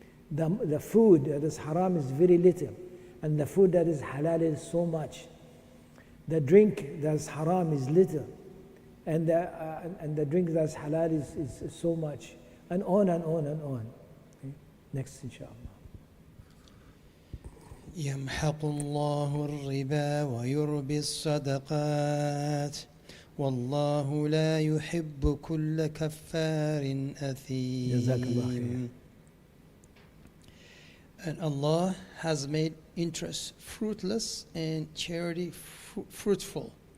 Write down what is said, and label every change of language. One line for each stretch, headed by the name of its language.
English: The food that is haram is very little, and the food that is halal is so much. The drink that is haram is little, and the drink that is halal is so much, and on and on and on. Okay? Next, inshallah.
Arabic: يمحق الله الربا ويربي الصدقات والله لا يحب كل كفار أثيم. جزاك الله خير.
English: And Allah has made interest fruitless and charity fruitful.